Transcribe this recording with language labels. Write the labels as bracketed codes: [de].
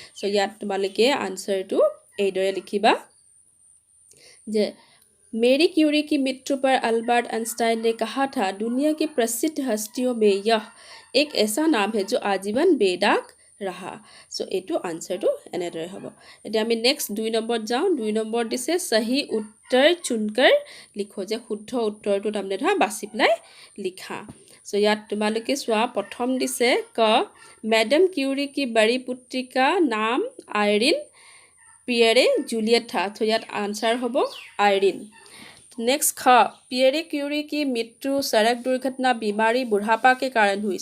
[as] So ইয়াত তোমালোকে আনসাৰটো এইদৰে লিখিবা যে [hi] मेरी क्यूरी की मृत्यु पर अल्बर्ट आइंस्टाइन ने कहा था, दुनिया की प्रसिद्ध हस्तियों में यह एक ऐसा नाम है जो आजीवन बेदाग रहा। [as] सो এইটো আনসাৰটো এনেদৰে হ'ব। এতিয়া আমি নেক্সট 2 নম্বৰ যাওঁ। 2 নম্বৰ দিছে [hi] सही उत्तर चुनकर लिखो, [as] যে শুদ্ধ উত্তৰটো তাৰমানে ধৰা বাছি পেলাই লিখা। [hi] सो [as] ইয়াত তোমালোকে চোৱা প্ৰথম দিছে ক, [hi] मैडम क्यूरी की बड़ी पुत्री का नाम आयरिन पियरे जूलियट था। तो [as] ইয়াত आंसर হ'ব [hi] आयरिन। नेक्स्ट ख, पियरे क्यूरी की मृत्यु सड़क दुर्घटना, बीमारी, बुढ़ापा के कारण हुई।